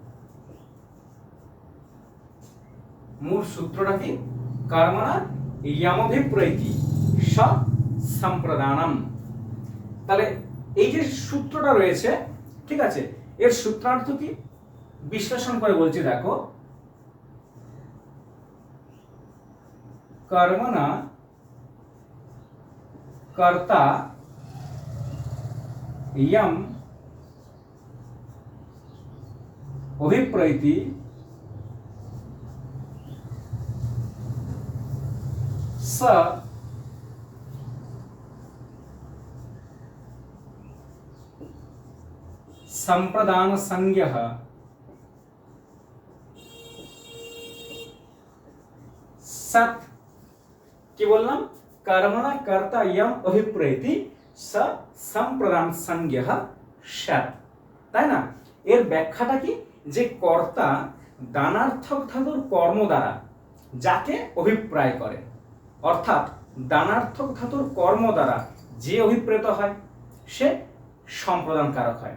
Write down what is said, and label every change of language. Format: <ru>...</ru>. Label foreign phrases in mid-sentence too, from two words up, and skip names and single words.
<bn>মূল সূত্রটা কি?</bn> <sa>কর্মণা यमभिप्रैति সম্প্রদানম।</sa> <bn>তাহলে এই যে সূত্রটা রয়েছে, ঠিক আছে, এর সূত্রার্থ কি বিশ্লেষণ করে বলছি। দেখো,</bn> <sa>কর্মণা कर्ता यम अभिप्रैति स संप्रदान संज्ञः सत।</sa> <bn>কি বললাম?</bn> <sa>কর্মণা কর্তা ইয়ম অভিপ্রেতি স সম্প্রদান সংজ্ঞঃ সৎ,</sa> <bn>তাই না? এর ব্যাখ্যাটা কি? যে কর্তা দানার্থক ধাতুর কর্ম দ্বারা যাকে অভিপ্রায় করে, অর্থাৎ দানার্থক ধাতুর কর্ম দ্বারা যে অভিপ্রেত হয় সে সম্প্রদান কারক হয়।</bn>